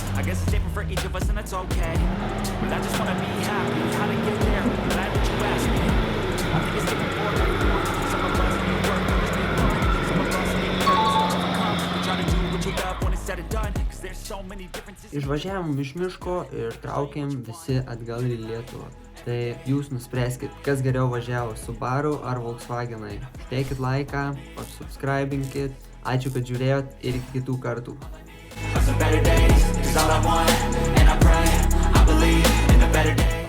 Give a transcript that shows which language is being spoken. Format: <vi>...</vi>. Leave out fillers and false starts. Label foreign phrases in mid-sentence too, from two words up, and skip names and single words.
<en>I guess it's different for each of us and that's okay. But I just wanna be happy. How to get there? Glad that you asked me. I think it's different for everyone. Some of us need work, others need fun. Some of us need purpose to overcome. We try to do what you love when it's said and done. Cause there's so many differences.</en> <lt>Išvažiavom iš miško ir traukėm visi atgal į Lietuvą. Tai jūs nuspręskit, kas geriau važiavo, Subaru ar Volkswagenai. Teikit laiką, subscribinkit. Ačiū, kad žiūrėjot ir iki kitų kartų.</lt> <en>Some better days, cause all I want, and I pray, I believe in a better day.</en>